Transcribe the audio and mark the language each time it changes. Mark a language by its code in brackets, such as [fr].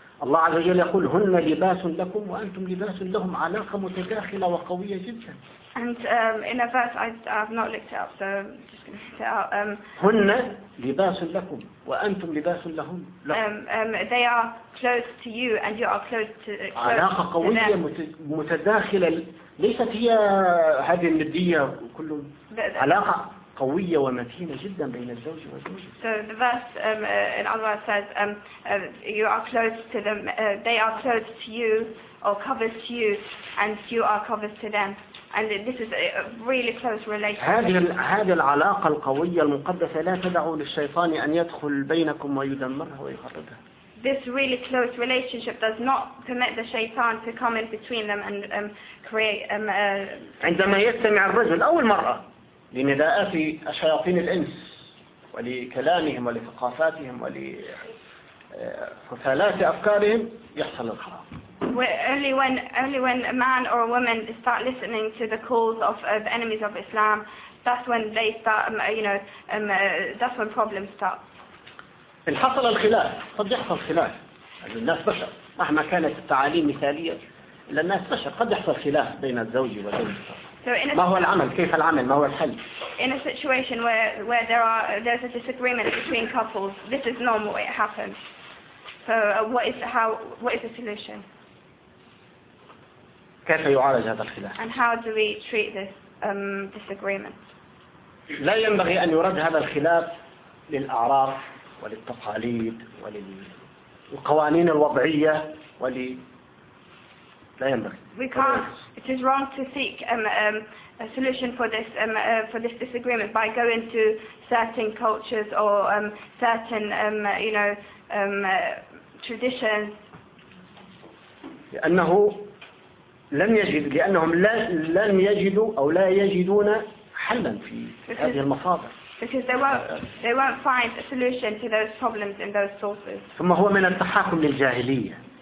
[ar] الله عز وجل يقول هن لباس لكم وأنتم لباس لهم علاقة متداخلة وقوية جدا. [en] And in a verse I've not looked it up, so I'm just going to look it up. [ar] هن لباس لكم وأنتم لباس لهم. [en] They are close to you and you are close to them. [ar] علاقة قوية متداخلة ليست هي هذه الندية كلهم. علاقة قوية ومتينة جدا بين الزوج والزوجة. [en] So the verse in other words says you are close to them. They are close to you or covers to you and you are covers to them. And this is a really close relationship. [ar] هذه العلاقة القوية المقدسة لا تدع للشيطان أن يدخل بينكم ويدمرها ويخربها. [en] This really close relationship does not permit the shaitan to come in between them and create. [ar] عندما يستمع الرجل أو المرأة لنداءات شياطين الإنس ولكلامهم ولثقافاتهم ولفثالات أفكارهم يحصل الحرام. [en] Only when a man or a woman start listening to the calls of enemies of Islam, that's when they start, that's when problems start. [ar] إن حصل الخلاف، قد يحصل خلاف. الناس بشر، مهما كانت التعاليم مثالية، الناس بشر، قد يحصل خلاف بين الزوج والزوجة. [en] So [ar] ما هو العمل؟ كيف العمل؟ ما هو الحل؟ [en] In a situation where there's a disagreement between couples, this is normal. It happens. So what is the solution? [ar] كيف يعالج هذا الخلاف؟ [en] And how do we treat this disagreement? [ar] لا ينبغي أن يرد هذا الخلاف للأعراف وللتقاليد وللقوانين الوضعية لا ينبغي. [en] We can't. It is wrong to seek a solution for this for this disagreement by going to certain cultures or certain traditions. [ar] لأنه لم يجد لأنهم لم يجدوا أو لا يجدون حلا في هذه المصادر. [en] Because they won't find a solution to those problems in those sources. [ar] ثم هو من التحاكم للجاهلية.